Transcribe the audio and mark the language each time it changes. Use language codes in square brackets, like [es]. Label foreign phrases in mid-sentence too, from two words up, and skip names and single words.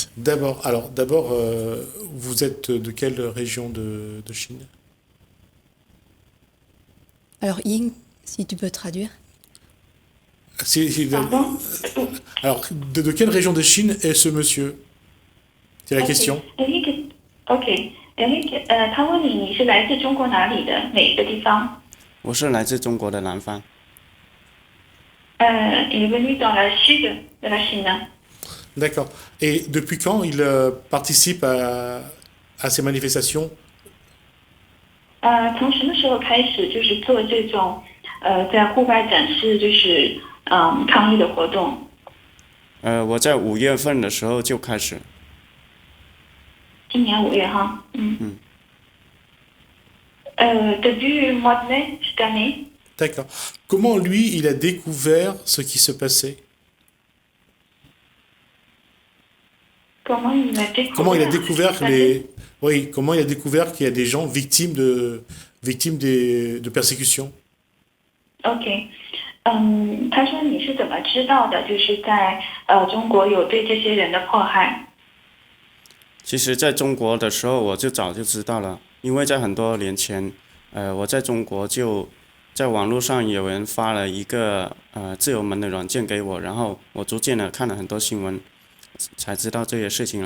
[fr] D'abord, vous êtes de quelle région de Chine? Alors, Ying, si tu peux traduire. Pardon? Alors, de quelle région de Chine est ce monsieur? C'est la question. [zh] Eric, Eric, 他问你是来自中国哪里的哪个地方？我是来自中国的南方。 [fr] Il est venu dans le sud de la Chine. D'accord. Et depuis quand il participe à ces manifestations? [zh] 从什么时候开始就是做这种在户外展示就是抗议的活动？我在5月份的时候就开始。今年5月哈。 [fr] Début mois de mai cette année. D'accord. Comment lui, il a découvert ce qui se passait? Comment il a découvert? Comment il a découvert comment il a découvert qu'il y a des gens victimes de persécutions? [zh] OK. 他说你是怎么知道的？就是在中国有对这些人的迫害。其实在中国的时候我就早就知道了，因为在很多年前我在中国就在网络上有人发了一个自由门的软件给我，然后我逐渐的看了很多新闻，才知道这些事情了。